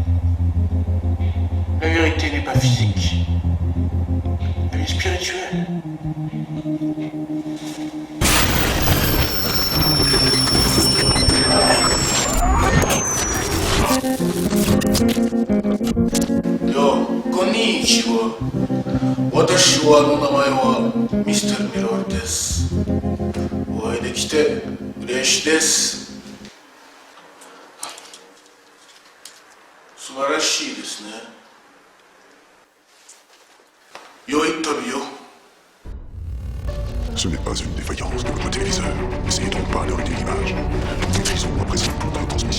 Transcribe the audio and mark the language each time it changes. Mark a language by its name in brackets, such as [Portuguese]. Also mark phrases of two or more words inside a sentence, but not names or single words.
[French] La vérité n'est pas physique. Elle est spirituelle. [Japanese] よ、こんにちは. 私はの名前は Mr. Mirror です。お会いできて嬉しいです。素晴らしいですね。良い旅よ。 [French] Ce n'est pas une défaillance de votre téléviseur. N'essayez donc pas de ruiner l'image. Nous utilisons à présent toute la transmission.